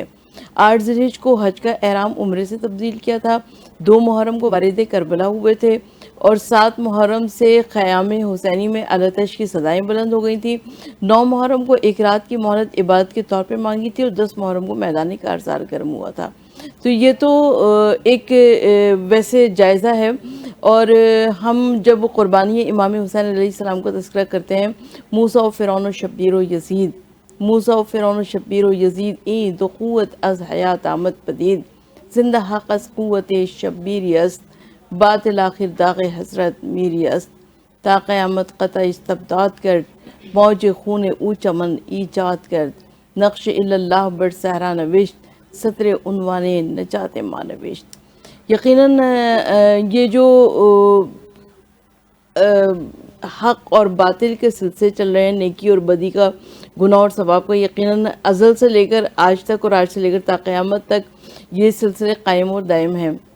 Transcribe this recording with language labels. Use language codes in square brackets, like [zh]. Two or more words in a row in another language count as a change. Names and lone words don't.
[ur] 8 ذی الحجہ کو حج کا احرام عمرے سے تبدیل کیا تھا، 2 محرم کو وارد کربلا ہوئے تھے، اور 7 محرم سے خیام حسینی میں آتش کی صدائیں بلند ہو گئی تھیں۔ 9 محرم کو ایک رات کی مہلت عبادت کے طور پہ مانگی تھی، اور 10 محرم کو میدان کارزار گرم ہوا تھا۔ تو یہ تو ایک ویسے جائزہ ہے، اور ہم جب قربانی امام حسین علیہ السلام کا تذکرہ کرتے [fa] ہیں، موسیٰ و فرعون و شبیر و یزید، موسیٰ و فرعون و شبیر و یزید این دو قوت از حیات آمد پدید، زندہ حق از قوت شبیری است، باطل آخر داغ حضرت میری است، تا قیامت قطع استبداد کرد، موج خون او چمن ایجاد کرد، نقش اللہ بر صحرا نوشت، سطر عنوان نجات ما نوشت۔ [ur] یقیناً یہ جو حق اور باطل کے سلسلے چل رہے ہیں، نیکی اور بدی کا، گناہ اور ثواب کا، یقیناً ازل سے لے کر آج تک اور آج سے لے کر تا قیامت تک یہ سلسلے قائم اور دائم ہیں۔